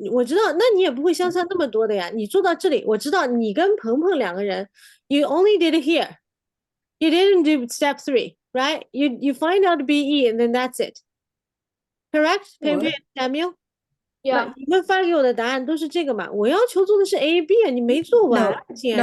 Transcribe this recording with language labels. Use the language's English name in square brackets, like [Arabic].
[Chinese] 我知道，那你也不会相差那么多的呀。你做到这里，我知道你跟鹏鹏两个人， [English] you only did it here. You didn't do step 3, right? You find out BE and then that's it. Correct? [Chinese] 偏偏 [English] Samuel? Yeah. [Chinese] 你们发给我的答案都是这个嘛？我要求做的是 A、B 啊，你没做完，亲爱